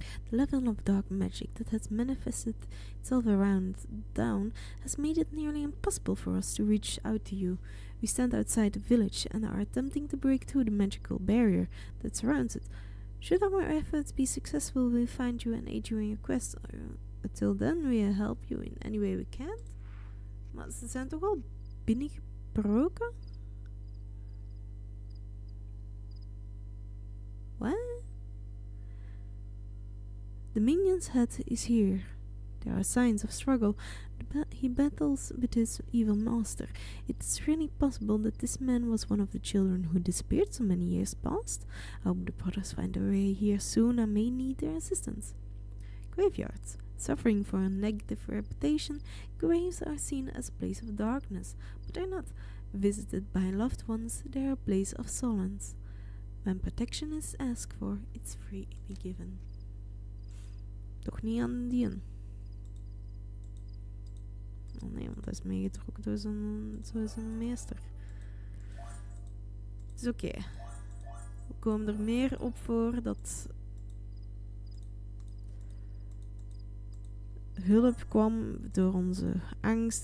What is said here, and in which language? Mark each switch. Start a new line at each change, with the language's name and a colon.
English: The level of dark magic that has manifested itself around down has made it nearly impossible for us to reach out to you. We stand outside the village and are attempting to break through the magical barrier that surrounds it. Should our efforts be successful, we'll find you and aid you in your quest. Until then, we'll help you in any way we can.
Dutch: Maar ze zijn toch al binnengebroken?
English: What? The minion's head is here. There are signs of struggle. He battles with his evil master. It's really possible that this man was one of the children who disappeared so many years past. I hope the brothers find their way here soon and may need their assistance. Graveyards. Suffering for a negative reputation, graves are seen as a place of darkness, but they're not. Visited by loved ones, they're a place of solace. When protection is asked for, it's freely given.
Dutch: Toch niet aan die een. Oh nee, want hij is meegetrokken door zijn meester. Het is oké. We komen er meer op voor dat hulp kwam door onze angst.